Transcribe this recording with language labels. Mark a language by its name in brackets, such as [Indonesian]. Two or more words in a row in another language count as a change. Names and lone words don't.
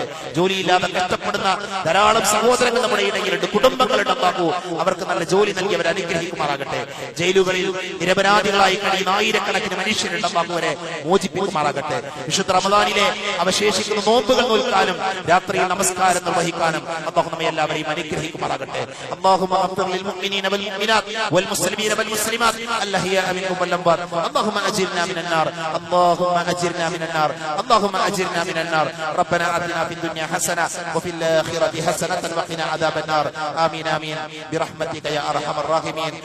[Malayalam] ജോലിയില്ലാതെ കഷ്ടപ്പെടുന്ന ധാരാളം സഹോദരങ്ങൾ നമ്മുടെ ഇടയിലുണ്ട്, കുടുംബങ്ങളുണ്ട്. അല്ലാഹു അവർക്ക് നല്ല ജോലി നൽകി അവരെ അനുഗ്രഹിക്കുമാറാകട്ടെ. ജയിലുകളിൽ നിരപരാധികളായി കഴിയുന്ന ആയിരക്കണക്കിന് മനുഷ്യരുണ്ട്. അല്ലാഹു അവരെ മോചിപ്പിക്കുമാറാകട്ടെ. വിശുദ്ധ റമദാനിലെ അവശേഷിക്കുന്ന നോമ്പുകൾ നോൽക്കാനും രാത്രിയിൽ നമസ്കാരം നിർവഹിക്കാനും അല്ലാഹു നമ്മെ എല്ലാവരെയും അനുഗ്രഹിക്കുമാറാകട്ടെ. [Arabic] اللهم اغفر للمؤمنين والمؤمنات والمسلمين والمسلمات الأحياء منهم والأموات. اللهم أجرنا من النار، اللهم أجرنا من النار، اللهم أجرنا من النار. ربنا آتنا في الدنيا حسنة وفي الآخرة حسنة وقنا عذاب النار. آمين آمين برحمتك يا أرحم الراحمين.